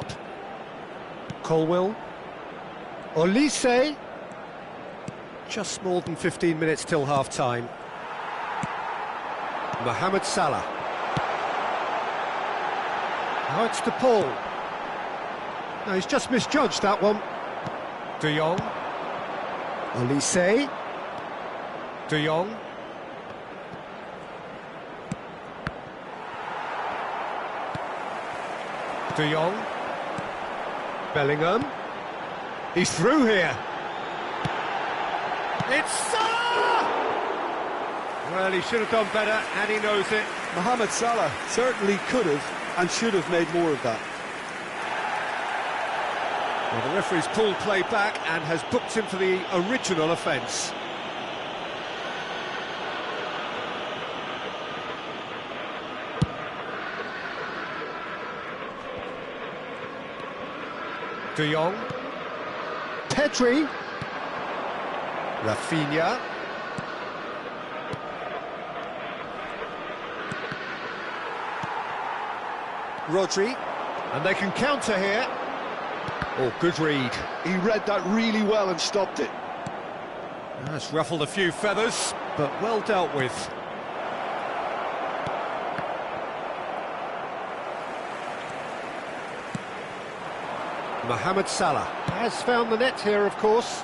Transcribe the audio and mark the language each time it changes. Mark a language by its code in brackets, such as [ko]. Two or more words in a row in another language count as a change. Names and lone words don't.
[en] Colwill. Olise. Just more than 15 minutes till half-time. Mohamed Salah. Now it's to Paul. No, he's just misjudged that one. De Jong. Olise. De Jong. De Jong. Bellingham. He's through here. It's Salah! Well, he should have done better, and he knows it. Mohamed Salah certainly could have and should have made more of that. Well, the referee's pulled play back and has booked him for the original offence. De Jong. Pedri. Rafinha. Rodri. And they can counter here. Oh, good read. He read that really well and stopped it. That's ruffled a few feathers, but well dealt with. Mohamed Salah has found the net here, of course.